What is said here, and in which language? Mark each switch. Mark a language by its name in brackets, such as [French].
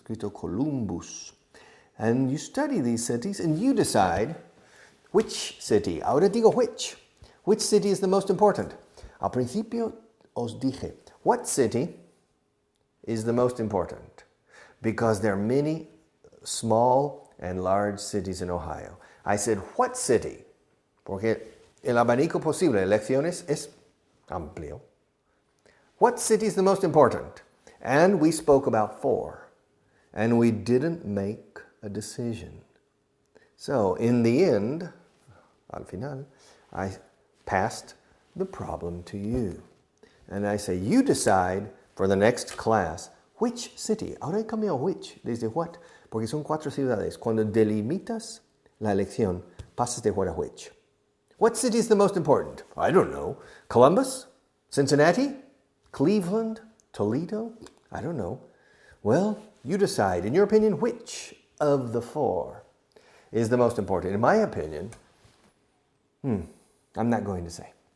[English] Escrito Columbus. And you study these cities and you decide which city. [Spanish] Ahora digo [English] which. Which city is the most important? [Spanish] Al principio os dije, [English] what city is the most important? Because there are many small and large cities in Ohio. I said, what city? [Spanish] Porque el abanico posible de lecciones es amplio. [English] What city is the most important? And we spoke about four. And we didn't make a decision. So in the end, [Spanish] al final, [English] I passed the problem to you. And I say, you decide for the next class which city. [Spanish] Ahora he cambiado which. Desde what? Porque son 4 ciudades. Cuando delimitas la lección, pasas de what a which. [English] What city is the most important? I don't know. Columbus? Cincinnati? Cleveland? Toledo? I don't know. Well, you decide. In your opinion, which of the four is the most important? In my opinion, I'm not going to say.